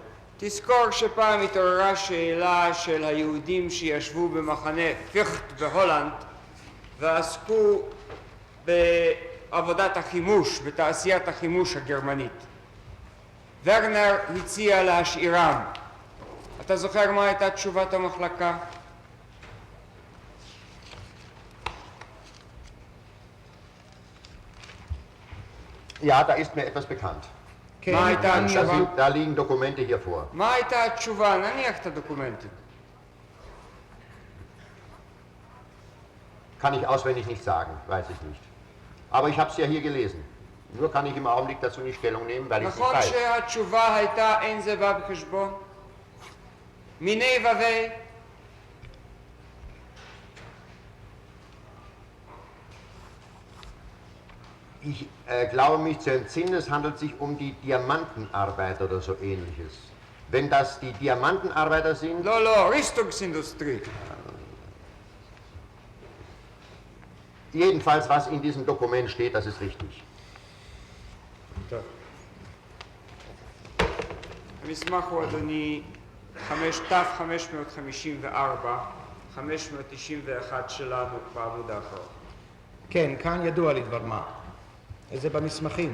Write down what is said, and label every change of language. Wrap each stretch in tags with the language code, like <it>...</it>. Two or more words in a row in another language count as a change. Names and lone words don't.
<he>תזכור שפעם התעוררה שאלה של היהודים שישבו במחנה פיכט בהולנד ועסקו בעבודת החימוש, בתעשיית החימוש הגרמנית. ורנר הציע להשאירם. אתה זוכר מה הייתה תשובת המחלקה?</he> <de>Ja, da ist mir etwas bekannt. Da liegen Dokumente hier vor.</de> <he>מה הייתה התשובה? נניח את הדוקומנטים.</he> <de>Kann ich auswendig nicht sagen, weiß ich nicht. Aber ich habe es ja hier gelesen. Nur kann ich im Augenblick dazu nicht Stellung nehmen, weil ich es nicht</de> <he>נכון</he> <de>weiß.</de> <he>שהתשובה הייתה אין זה בא בחשבון? מיני וביה?</he> <de>Ich glaube mich zu entsinnen, es handelt sich um die Diamantenarbeiter oder so ähnliches. Wenn das die Diamantenarbeiter sind...</de> <he>לא, לא,</he> <de>Rüstungsindustrie. Jedenfalls, was in diesem Dokument steht, das ist richtig.</de> <he>המסמך הוא אדוני 554, 591 שלנו בעמוד האחרון. כן, כאן ידוע לי דבר מה. זה במסמכים.</he>